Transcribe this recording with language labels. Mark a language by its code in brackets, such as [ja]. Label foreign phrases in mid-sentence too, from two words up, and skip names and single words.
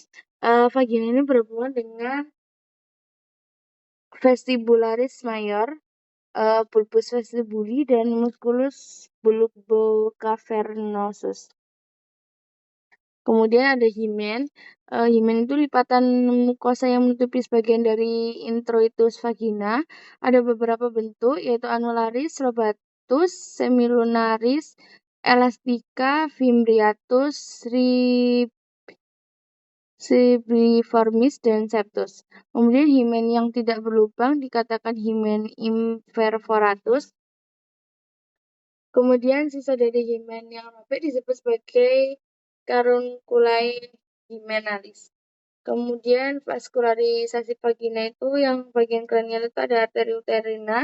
[id] Vagina ini berhubungan dengan vestibularis major, bulbus vestibuli, dan musculus bulbocavernosus. Kemudian ada himen. Himen itu lipatan mukosa yang menutupi sebagian dari introitus vagina. Ada beberapa bentuk, yaitu anularis, lobatus, semilunaris, elastica, fimbriatus, cibriformis, dan septus. Kemudian himen yang tidak berlubang dikatakan himen imperforatus. Kemudian sisa dari himen yang robek disebut sebagai carunculae hymenalis. Kemudian vaskularisasi vagina itu yang bagian kranial itu ada arteri uterina.